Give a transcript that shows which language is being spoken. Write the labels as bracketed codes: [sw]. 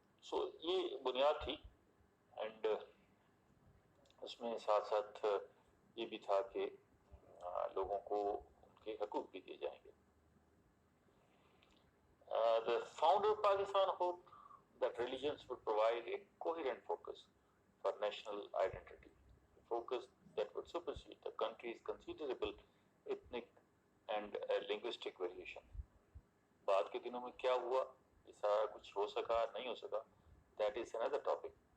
[ur] So یہ بنیاد تھی، اینڈ اس میں ساتھ ساتھ یہ بھی تھا کہ لوگوں کو ان کے حقوق بھی دیے جائیں گے. [en] The founder of Pakistan hoped that religions would provide a coherent focus for national identity, a focus that would supersede the country's considerable ethnic and linguistic variation. [ur] بعد کے دنوں میں کیا ہوا، یہ سارا کچھ ہو سکا نہیں ہو سکا، [en] that is another topic.